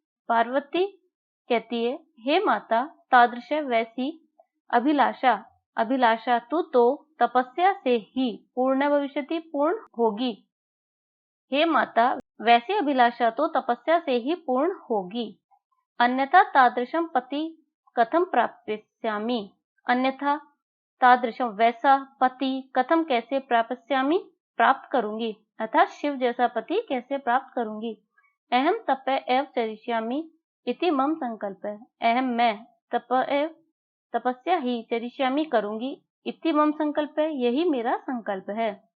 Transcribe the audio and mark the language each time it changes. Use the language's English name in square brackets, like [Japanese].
[Hindi] पार्वती कहती है, हे माता, तादृश वैसी अभिलाषा तो तपस्या से ही पूर्ण भविष्यति पूर्ण होगी। हे माता, वैसी अभिलाषा तो तपस्या से ही पूर्ण होगी। [Sanskrit] अन्यथा तादृशम पति कथम प्राप्स्यामि। अन्यथा तादृशम [Hindi] वैसा पति कथम कैसे प्राप्त करूंगी। अर्थात शिव जैसा पति कैसे प्राप्त करूंगी। [Sanskrit] अहम तप एव चरिष्यामि इति मम [Hindi] संकल्प है। अहम मैं तपस्या ही चरिष्यामि करूंगी [Sanskrit] इति मम [Hindi] संकल्प है, यही मेरा संकल्प है।